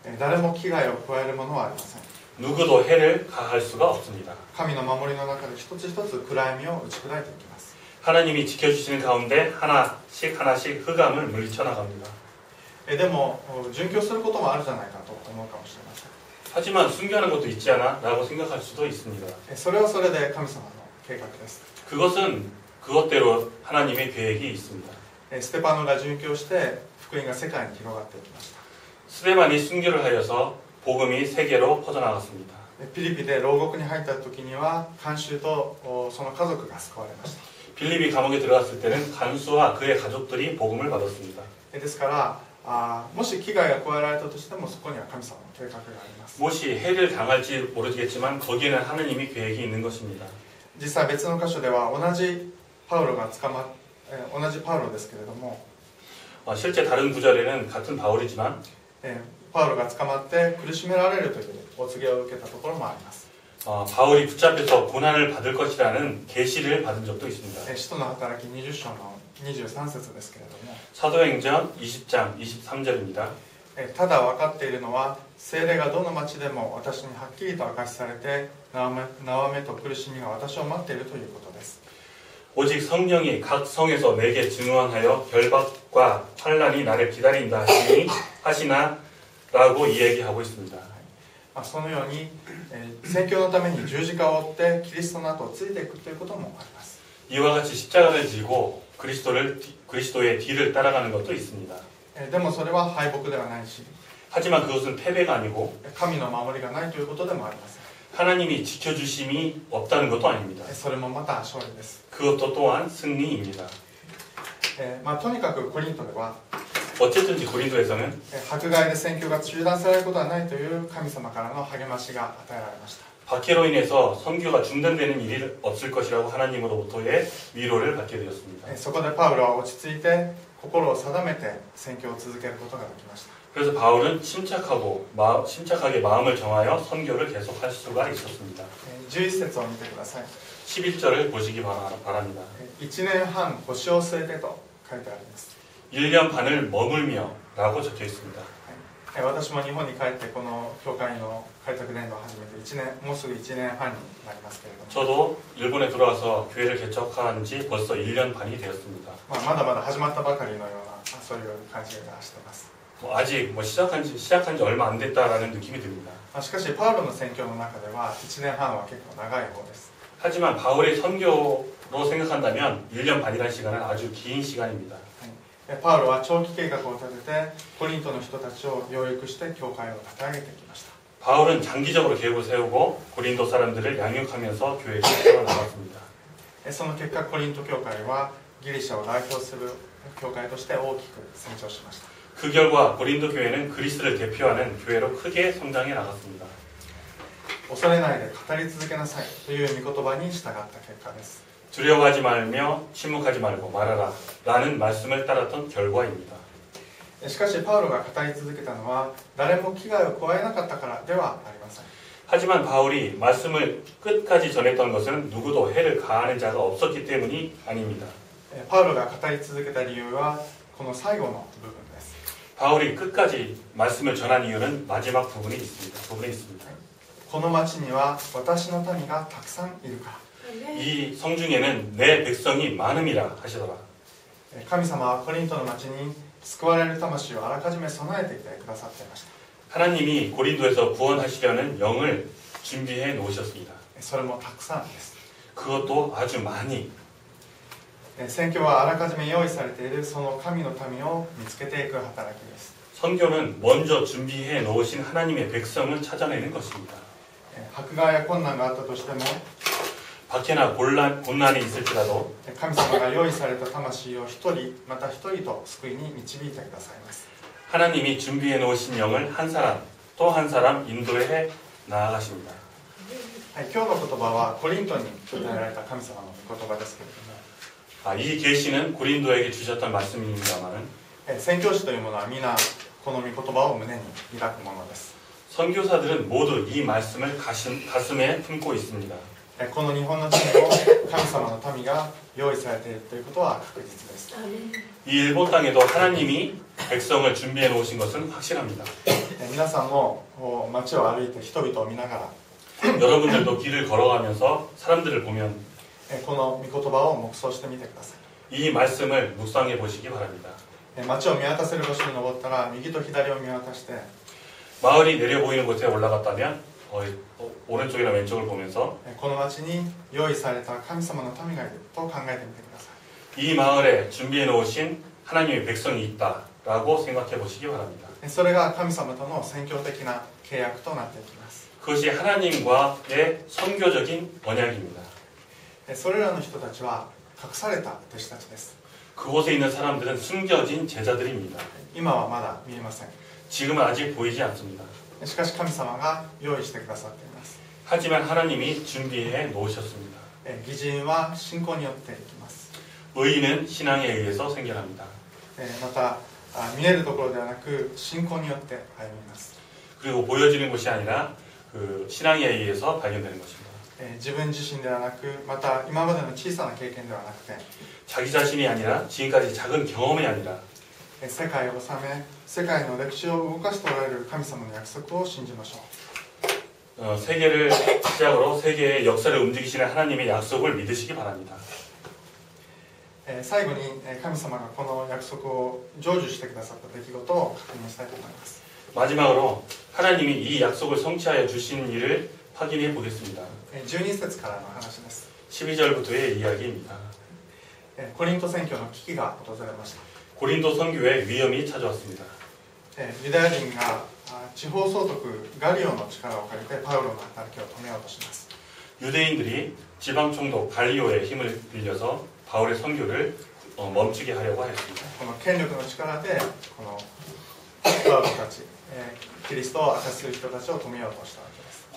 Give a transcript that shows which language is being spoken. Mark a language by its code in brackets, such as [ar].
[ja] 誰も危害を加えるものはありません。 [ko] 누구도 해를 가할 수가 없습니다. [ja] 神の守りの中で一つ一つ暗闇を打ち砕いていきます。 [ko] 하나님이 지켜주시는 가운데 하나씩 흑암을 물리쳐 나갑니다. [ja] でも殉教することもあるじゃないかと思うかもしれません。 [ko] 하지만 순교하는 것도 있지 않아? 라고 생각할 수도 있습니다. [ja] それはそれで神様の計画です。 [ko] 그것은 그것대로 하나님의 계획이 있습니다. [ja] ステパノが殉教して福音が世界に広がっていきました。 [ko] 스데반이 순교를 하여서 복음이 세계로 퍼져나갔습니다. [ja] ピリピで牢獄に入った時には看守とその家族が救われました。 [ko] 빌립이 감옥에 들어갔을 때는 간수와 그의 가족들이 복음을 받았습니다. [ja] ですからもし危害が加えられたとしてもそこには神様の計画があります。 [ko] 무엇이 해를 당할지 모르겠지만 거기에는 하나님의 계획이 있는 것입니다. [ja] 実際別の箇所では同じパウロですけれども [ko] 실제 다른 구절에는 같은 바울이지만 [ja] パウロが捕まって苦しめられるというお告げを受けたところもあります。 [ko] 바울이 붙잡혀서 고난을 받을 것이라는 계시를 받은 적도 있습니다. [ja] 使徒の働き20章の23節ですけれども [ko] 사도행전 20장 23절입니다. [ja] ただ分かっているのは聖霊がどの町でも私にはっきりと明かしされて縄目と苦しみが私を待っているということです。 [ko] 오직 성령이 각 성에서 내게 증언하여 결박과 환난이 나를 기다린다 하시나 라고 이야기하고 있습니다. [ja] そのように宣教のために十字架を追ってキリストの後をついていくということもあります。 [ko] 이와 같이 십자가를 지고 그리스도의 뒤를 따라가는 것도 있습니다. [ja] でもそれは敗北ではないし [ko] 하지만 그것은 패배가 아니고 [ja] 神の守りがないということでもありません。 [ko] 하나님이 지켜주심이 없다는 것도 아닙니다. [ja] それもまた勝利です。 [ko] 그것도 또한 승리입니다. [ja] とにかくコリントでは [ko] 어쨌든지 고린도에서는 [ja] 迫害で宣教が中断されることはないという神様からの励ましが与えられました。 [ko] 박해로 인해서 선교가 중단되는 일이 없을 것이라고 하나님으로부터의 위로를 받게 되었습니다. [ja] そこでパウロは落ち着いて心を定めて宣教を続けることができました。 [ko] 그래서 바울은 침착하게 마음을 정하여 선교를 계속할 수가 있었습니다. [ja] 11節を見てください。 [ko] 11절을 보시기 바랍니다. [ja] 1年半腰を据えてと書いてあります。 [ko] 1년 반을 머물며 라고 적혀 있습니다. [ja] 私も日本に帰ってこの教会の開拓伝道を始めてもうすぐ1年半になりますけれども [ko] 저도 일본에 들어와서 교회를 개척한 지 벌써 1년 반이 되었습니다. [ja] まだまだ始まったばかりのようなそういう感じがしています。 [ko] 아직 시작한 지 얼마 안 됐다라는 느낌이 듭니다. [ja] しかしパウロの宣教の中では1年半は結構長い方です。 [ko] 하지만 바울의 선교로 생각한다면 1년 반이라는 시간은 아주 긴 시간입니다. [ja] パウロは長期計画を立ててコリントの人たちを養育して教会を立て上げてきました。 [ko] 바울은 장기적으로 계획을 세우고 고린도 사람들을 양육하면서 교회를 세워나갔습니다. [ja] その結果コリント教会はギリシャを代表する教会として大きく成長しました。 [ko] 그 결과 고린도 교회는 그리스를 대표하는 교회로 크게 성장해 나갔습니다. [ja] 恐れないで語り続けなさいという御言葉に従った結果です。 [ko] 두려워하지 말며 침묵하지 말고 말하라 라는 말씀을 따랐던 결과입니다. [ja] しかしパウロが語り続けたのは誰も危害を加えなかったからではありません。 [ko] 하지만 바울이 말씀을 끝까지 전했던 것은 누구도 해를 가하는 자가 없었기 때문이 아닙니다. [ja] パウロが語り続けた理由はこの最後の部分です。 [ko] 바울이 끝까지 말씀을 전한 이유는 마지막 부분에 있습니다. [ja] この町には私の民がたくさんいるから。 [ko] 이 성중에는 내 백성이 많음이라 하시더라. [ja] 神様はコリントの町に救われる魂をあらかじめ備えていてくださっていました。 [ko] 하나님이 고린도에서 구원하시려는 영을 준비해 놓으셨습니다. [ja] それもたくさんです。 [ko] 그것도 아주 많이. [ja] 宣教はあらかじめ用意されているその神の民を見つけていく働きです。 [ko] 선교는 먼저 준비해 놓으신 하나님의 백성을 찾아내는 것입니다. [ja] 迫害や困難があったとしても [ko] 박해나 곤란이 있을지라도 [ja] 神様が用意された魂を一人また一人と救いに導いてくださいます。 [ko] 하나님이 준비해 놓으신 영을 한 사람 또 한 사람 인도해 나아가십니다. [ja] はい、今日の言葉はコリントに与えられた神様の言葉ですけれども、 [ko] 이 계시는 고린도에게 주셨던 말씀입니다만은 [ja] 宣教師というものは皆この御言葉を胸に抱くものです。 [ko] 선교사들은 모두 이 말씀을 가슴에 품고 있습니다. [ja] この日本の地にも神様の民が用意されているということは確実です。 [ko] 이 일본 땅에도 하나님이 백성을 준비해 놓으신 것은 확실합니다. [ja] 皆さんも街を歩いて人々を見ながら [ko] 여러분들도 길을 걸어가면서 사람들을 보면 [ja] この御言葉を黙想してみてください。 [ko] 이 말씀을 묵상해 보시기 바랍니다. [ja] 街を見渡せる場所に登ったら右と左を見渡して [ko] 마을이 내려 보이는 곳에 올라갔다면 오른쪽이나 왼쪽을 보면서 [ja] この町に用意された神様の民がいると考えてみてください。 [ko] 이 마을에 준비해 놓으신 하나님의 백성이 있다라고 생각해 보시기 바랍니다. [ja] それが神様との宣教的な契約となっていきます。 [ko] 그것이 하나님과의 선교적인 언약입니다. [ja] それらの人たちは隠された弟子たちです。 [ko] 그곳에 있는 사람들은 숨겨진 제자들입니다. [ja] 今はまだ見えません。 [ko] 지금은 아직 보이지 않습니다. [ja] しかし神様が用意してくださっています。 [ko] 하지만 하나님이 준비해 놓으셨습니다. [ja] 義人は信仰によっていきます。 [ko] 의인은 신앙에 의해서 생겨납니다. [ja] また見えるところではなく信仰によって歩みます。 [ko] 그리고 보여지는 것이 아니라 그 신앙에 의해서 발견되는 것입니다. [ja] 自分自身ではなくまた今までの小さな経験ではなくて [ko] 자기 자신이 아니라 지금까지 작은 경험이 아니라 [ja] 世界を治め世界の歴史を動かしておられる神様の約束を信じましょう。 [ko] 세계를 시작으로 세계의 역사를 움직이시는 하나님의 약속을 믿으시기 바랍니다. [ja] 最後に神様がこの約束を成就してくださった出来事を確認したいと思います。 [ko] 마지막으로 하나님이 이 약속을 성취하여 주신 일을 확인해 보겠습니다. [ja] 12節からの話です。 [ko] 12절부터의 이야기입니다. [ja] コリント宣教の危機が訪れました。 [ko] 고린도 선교에 위험이 찾아왔습니다. [ja] ユダヤ人が地方総督ガリオの力を借りてパウロの働きを止めようとします。 [ko] 유대인들이 지방 총독 갈리오의 힘을 빌려서 바울의 선교를 멈추게 하려고 하였습니다. [ja] この権力の力でこのパウロたち、キリストを明かしする人たちを止めようとしたわけです。